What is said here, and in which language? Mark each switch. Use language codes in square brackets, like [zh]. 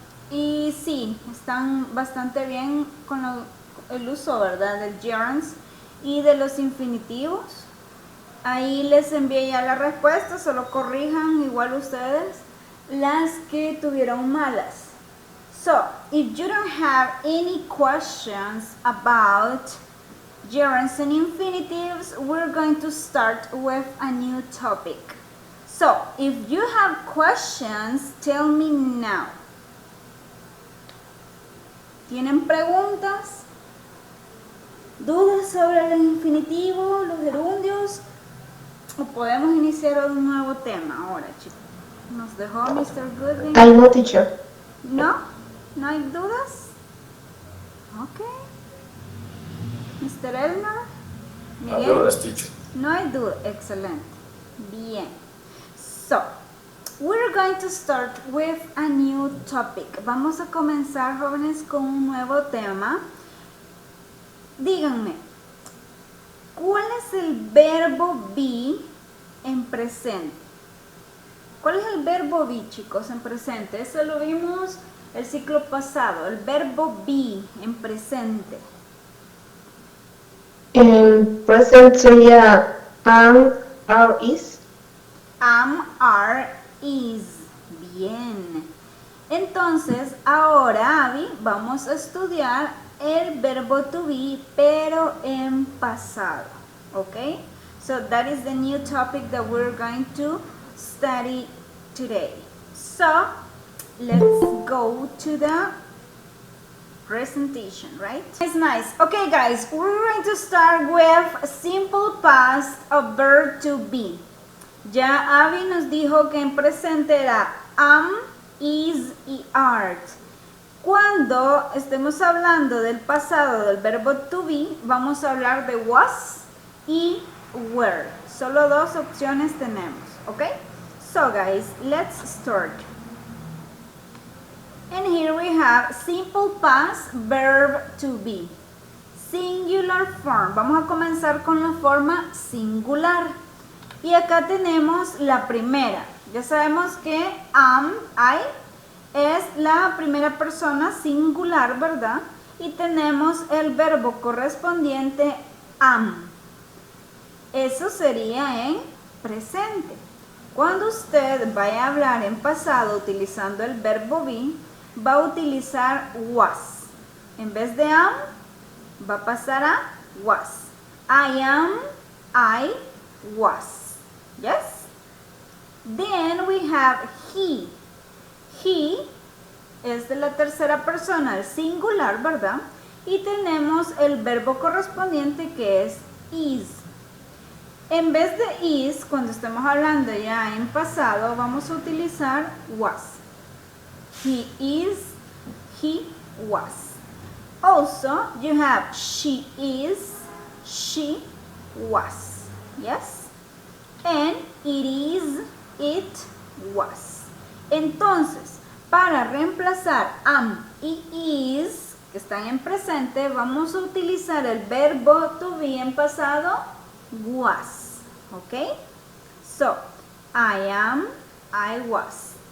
[es] Y sí, están bastante bien con el uso, ¿verdad? Del gerunds y de los infinitivos. Ahí les envié ya la respuesta, solo corrijan igual ustedes las que tuvieron malas. [en] So, if you don't have any questions about gerunds and infinitives, we're going to start with a new topic. So, if you have questions, tell me now. [es] ¿Tienen preguntas? ¿Dudas sobre el infinitivo, los gerundios? ¿O podemos iniciar un nuevo tema ahora, chicos? Nos dejó Mr. Goodwin. [en] I know, teacher. [es] ¿No? ¿No hay dudas? Ok. Mr. Elmer. No Miguel. dudas, teacher. No hay duda. Excelente. Bien. [en] So, we're going to start with a new topic. [es] Vamos a comenzar, jóvenes, con un nuevo tema. Díganme, ¿cuál es el verbo be en presente? ¿Cuál es el verbo be, chicos, en presente? Eso lo vimos el ciclo pasado, el verbo be en presente. En present sería am, are, is. [en] Am, are, is. Bien. [es] Entonces, ahora, Abby, vamos a estudiar el verbo to be, pero en pasado. ¿Ok? [en] So, that is the new topic that we're going to study today. So, let's go to the presentation, right? It's nice. Okay, guys, we're going to start with simple past of verb to be. [es] Ya Abby nos dijo que en presente era am, is y art. Cuando estemos hablando del pasado del verbo to be, vamos a hablar de was y were. Solo dos opciones tenemos, ¿ok? [en] So guys, let's start. And here we have simple past verb to be. Singular form. [es] Vamos a comenzar con la forma singular. Y acá tenemos la primera. Ya sabemos que am, I, es la primera persona singular, ¿verdad? Y tenemos el verbo correspondiente am. Eso sería en presente. Cuando usted vaya a hablar en pasado utilizando el verbo be, va a utilizar was. En vez de am, va a pasar a was. [en] I am, I was. Yes? Then we have he. [es] He es de la tercera persona, el singular, ¿verdad? Y tenemos el verbo correspondiente que es is. En vez de is, cuando estemos hablando ya en pasado, vamos a utilizar was. [en] He is, he was. Also, you have she is, she was. Yes? And it is, it was. [es] Entonces, para reemplazar am y is, que están en presente, vamos a utilizar el verbo to be en pasado, was. [en] ¿Ok? So, I am, I was.